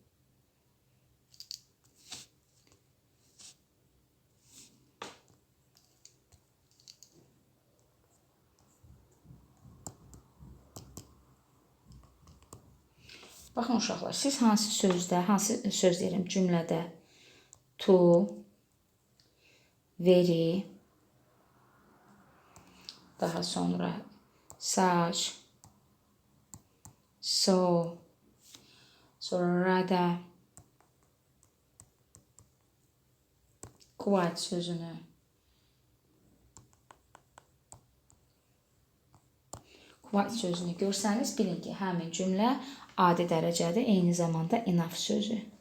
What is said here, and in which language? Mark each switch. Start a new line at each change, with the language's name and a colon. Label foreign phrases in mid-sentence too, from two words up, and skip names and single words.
Azerbaijani: baxın uşaqlar, siz hansı sözdə, hansı söz deyirəm, cümlədə to, very, daha sonra
English: such, so,
Azerbaijani: sonra
English: rather, quite
Azerbaijani: sözünü görsəniz, bilin ki, həmin cümlə adi dərəcədə, eyni zamanda enough sözü.